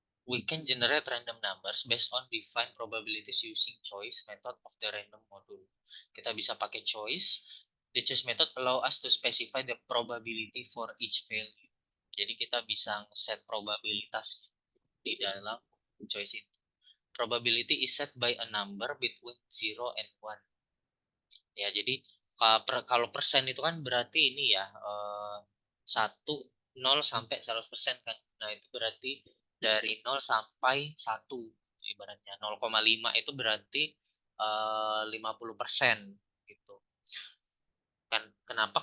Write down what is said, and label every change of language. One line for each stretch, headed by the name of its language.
English: We can generate random numbers based on defined probabilities using choice method of the random module.
Indonesian: Kita bisa pakai choice.
English: The choice method allow us to specify the probability for each value.
Indonesian: Jadi kita bisa set probabilitas di dalam choice itu.
English: Probability is set by a number between 0 and 1.
Indonesian: Ya, jadi kalau persen itu kan berarti ini ya 1 0 sampai 100% kan. Nah, itu berarti dari 0 sampai 1 ibaratnya. 0,5 itu berarti 50% gitu. Kan kenapa?